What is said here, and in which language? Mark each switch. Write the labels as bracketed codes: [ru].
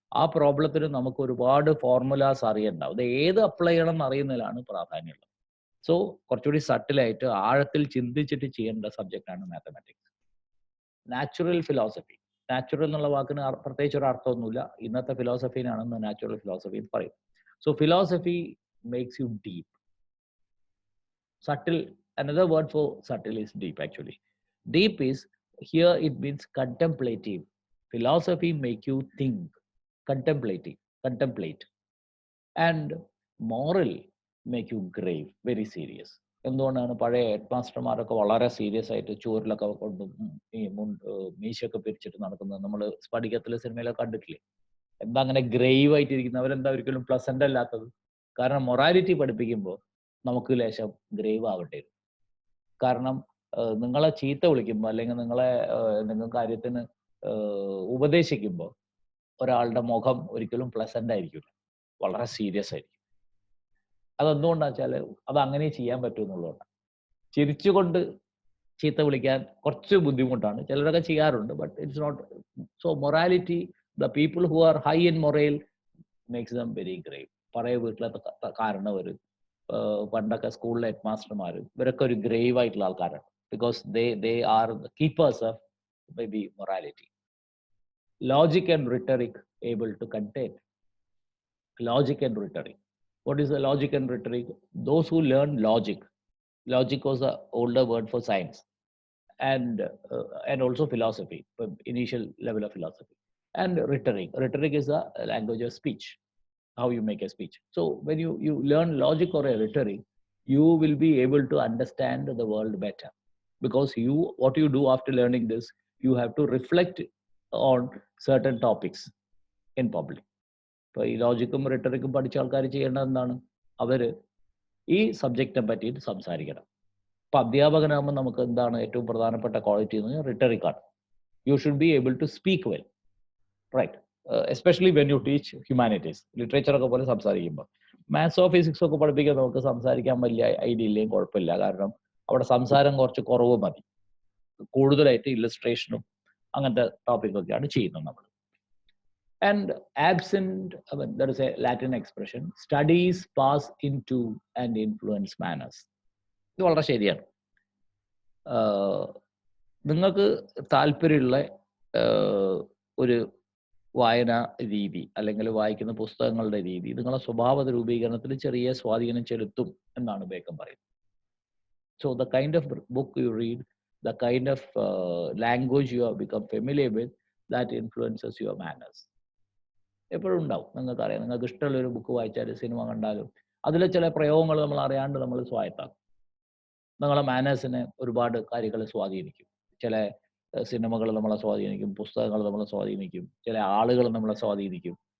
[ml] ആ പ്രോബ്ലത്തിന് നമുക്ക് ഒരുപാട് ഫോർമുലാസ് അറിയണ്ടാവും. അത് ഏത് അപ്ലൈ ചെയ്യണം എന്ന് അറിയുന്നതിലാണ് പ്രാധാന്യമുള്ളത്. സോ കുറച്ചുകൂടി സട്ടിലായിട്ട് ആഴത്തിൽ ചിന്തിച്ചിട്ട് ചെയ്യേണ്ട സബ്ജക്റ്റാണ് മാത്തമാറ്റിക്സ്. Natural philosophy. നാച്ചുറൽ എന്നുള്ള വാക്കിന് പ്രത്യേകിച്ച് ഒരു അർത്ഥമൊന്നുമില്ല. ഇന്നത്തെ ഫിലോസഫീനാണെന്ന് നാച്ചുറൽ ഫിലോസഫി എന്ന് പറയും. [en] So philosophy makes you deep. Subtle, another word for subtle is deep actually. Deep is, here it means contemplative. Philosophy make you think, contemplate. And moral make you grave, very serious. [ml] എന്തുകൊണ്ടാണ് പഴയ head മാസ്റ്റർമാരൊക്കെ വളരെ serious ആയിട്ട് ചുവരിലൊക്കെ കൊണ്ട് ഈ മീശയൊക്കെ പിരിച്ചിട്ട് നടക്കുന്നത് നമ്മൾ സ്ഫടികത്തിലെ സിനിമയിലൊക്കെ കണ്ടിട്ടില്ലേ? എന്താ അങ്ങനെ ഗ്രേവ് ആയിട്ടിരിക്കുന്നത്? അവരെന്താ ഒരിക്കലും പ്ലസന്റ് അല്ലാത്തത്? കാരണം മൊറാലിറ്റി പഠിപ്പിക്കുമ്പോൾ നമുക്ക് ലേശം ഗ്രേവ് ആവട്ടെ. കാരണം നിങ്ങളെ ചീത്ത വിളിക്കുമ്പോൾ അല്ലെങ്കിൽ നിങ്ങൾ കാര്യത്തിന് ഉപദേശിക്കുമ്പോൾ ഒരാളുടെ മുഖം ഒരിക്കലും പ്ലസന്റ് ആയിരിക്കില്ല, വളരെ സീരിയസ് ആയിരിക്കും. അതെന്തുകൊണ്ടാണെന്ന് വെച്ചാൽ അത് അങ്ങനെ ചെയ്യാൻ പറ്റും എന്നുള്ളതാണ്. ചിരിച്ചുകൊണ്ട് ചീത്ത വിളിക്കാൻ കുറച്ച് ബുദ്ധിമുട്ടാണ്, ചിലരൊക്കെ ചെയ്യാറുണ്ട്. [en] But it's not so. Morality, the people who are high in moral makes them very grave. [ml] പഴയ വീട്ടിലെ കാരണവർ, പണ്ടൊക്കെ സ്കൂളിലെ ഹെഡ് മാസ്റ്റർമാർ, ഇവരൊക്കെ ഒരു ഗ്രേവ് ആയിട്ടുള്ള ആൾക്കാരാണ്. [en] Because they are keepers of may be morality. Logic and rhetoric able to contain. Logic and rhetoric. What is the logic and rhetoric? Those who learn logic. Logic was the older word for science. and also philosophy, initial level of philosophy, and rhetoric. Rhetoric is a language of speech, how you make a speech. So when you learn logic or a rhetoric, you will be able to understand the world better, because what you do after learning this, you have to reflect on certain topics in public. [ml] ഇപ്പോൾ ഈ ലോജിക്കും റിട്ടറിക്കും പഠിച്ച ആൾക്കാർ ചെയ്യേണ്ടത് എന്താണ്? അവർ ഈ സബ്ജക്റ്റിനെ പറ്റിയിട്ട് സംസാരിക്കണം. ഇപ്പം അധ്യാപകനാകുമ്പോൾ നമുക്ക് എന്താണ് ഏറ്റവും പ്രധാനപ്പെട്ട ക്വാളിറ്റി എന്ന് പറഞ്ഞാൽ റിട്ടറിക്കാണ്. [en] You should be able to speak well, right? Especially when you teach humanities, [ml] ലിറ്ററേച്ചറൊക്കെ പോലെ സംസാരിക്കുമ്പോൾ. മാത്സോ ഫിസിക്സോ ഒക്കെ പഠിപ്പിക്കാൻ നമുക്ക് സംസാരിക്കാൻ വലിയ ഐഡിയ ഇല്ലെങ്കിൽ കുഴപ്പമില്ല, കാരണം അവിടെ സംസാരം കുറച്ച് കുറവ് മതി. കൂടുതലായിട്ട് ഇല്ലസ്ട്രേഷനും അങ്ങനത്തെ ടോപ്പിക്കൊക്കെയാണ് ചെയ്യുന്നത് നമ്മൾ. [en] And absent, there is a Latin expression, studies pass into and influence manners. [ml] ഇത് വളരെ ശരിയാണ്. നിങ്ങൾക്ക് താല്പര്യമുള്ള ഒരു വായന രീതി അല്ലെങ്കിൽ വായിക്കുന്ന പുസ്തകങ്ങളുടെ രീതി നിങ്ങളുടെ സ്വഭാവ രൂപീകരണത്തിൽ ചെറിയ സ്വാധീനം ചെലുത്തും എന്നാണ് ബേക്കൻ പറയുന്നത്. [en] So the kind of book you read, the kind of language you have become familiar with, that influences your manners. [ml] എപ്പോഴും ഉണ്ടാവും. നിങ്ങൾക്കറിയാം, നിങ്ങൾക്ക് ഇഷ്ടമുള്ളൊരു ബുക്ക് വായിച്ചാലും സിനിമ കണ്ടാലും അതിലെ ചില പ്രയോഗങ്ങൾ നമ്മൾ അറിയാണ്ട് നമ്മൾ സ്വായത്താക്കും. നിങ്ങളെ മാനേഴ്സിനെ ഒരുപാട് കാര്യങ്ങൾ സ്വാധീനിക്കും. ചില സിനിമകൾ നമ്മളെ സ്വാധീനിക്കും, പുസ്തകങ്ങൾ നമ്മളെ സ്വാധീനിക്കും, ചില ആളുകൾ നമ്മളെ സ്വാധീനിക്കും.